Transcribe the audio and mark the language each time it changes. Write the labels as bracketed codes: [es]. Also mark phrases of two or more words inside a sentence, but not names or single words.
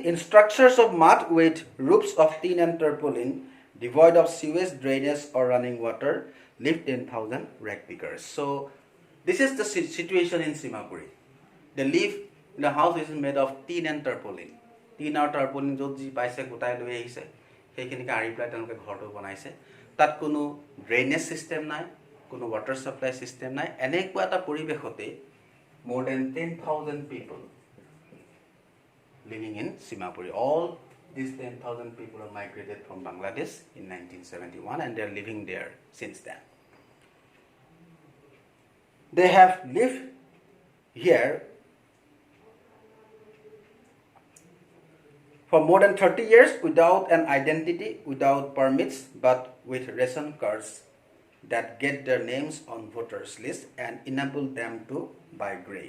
[en] In structures of mud with roofs of tin and tarpaulin, devoid of sewage, drainage or running water, live 10,000 rag pickers. So this is the situation in Simapuri. They live in a house which is made of tin and tarpaulin. Tin or tarpaulin [as] যত যি পাইছে গোটাই লৈ আহিছে। হেইকিনি কা আৰি প্লাই তেলোকে ঘৰটো বনাইছে. তাত কোনো [en] drainage system [as] নাই, কোনো [en] water supply system [as] নাই. এনেকুৱা এটা পৰিবেশত [en] more than 10,000 people living in Simapuri. All these 10,000 people have migrated from Bangladesh in 1971 and they are living there since then. They have lived here for more than 30 years without an identity, without permits, but with ration cards that get their names on voters list and enable them to buy grain.